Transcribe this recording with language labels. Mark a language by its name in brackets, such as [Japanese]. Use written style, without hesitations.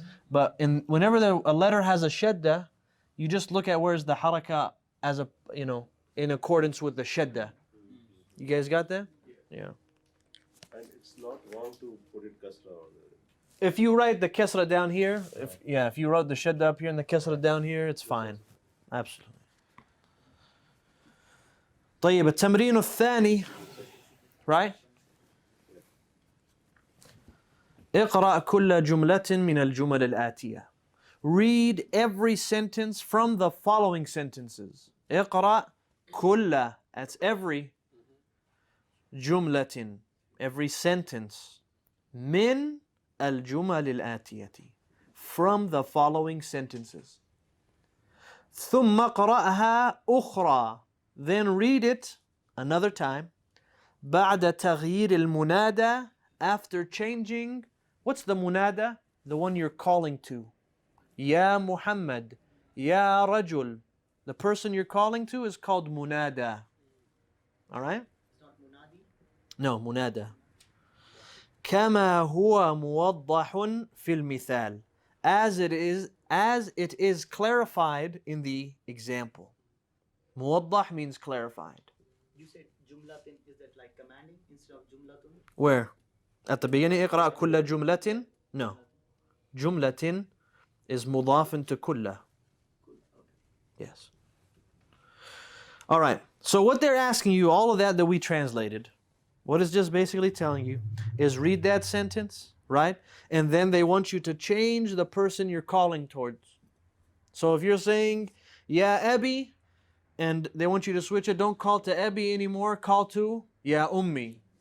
[English] But whenever a letter has a shadda, you just look at where's the haraka as in accordance with the shadda. You guys got that? Yeah. And it's not wrong to put it kasra or If you write the kasra down here, if you wrote the shadda up here and the kasra down here, it's fine. Absolutely. [Arabic] طيب التمرين الثاني, [English] right? [Arabic] اقرأ كل جملة من الجمل الآتية. [English] Read every sentence from the following sentences. [Arabic] اقرأ كل, [English] that's every جملة, every sentence. [Arabic] من الجمل الآتية, [English] from the following sentences. [Arabic] ثم قرأها أخرى, [English] then read it another time. [Arabic] بعد تغيير المنادى, [English] after changing. What's the munada? The one you're calling to. Ya Muhammad, Ya Rajul. The person you're calling to is called munada. All right? It's not Munadi? No, munada. [Arabic] كما هو موضح في المثال, [English] as it is clarified in the example. موضح means clarified. You said Jumlatin, is that like commanding instead of Jumlatun? Where? At the beginning, [Arabic] اقرأ كل جملة. [English] No. [Arabic] جملة is مضاف to كل. [English] Yes. All right. So what they're asking you, all of that we translated, what it's just basically telling you is read that sentence, right? And then they want you to change the person you're calling towards. So if you're saying, Ya Abi, and they want you to switch it, don't call to Abi anymore, call to Ya Ummi.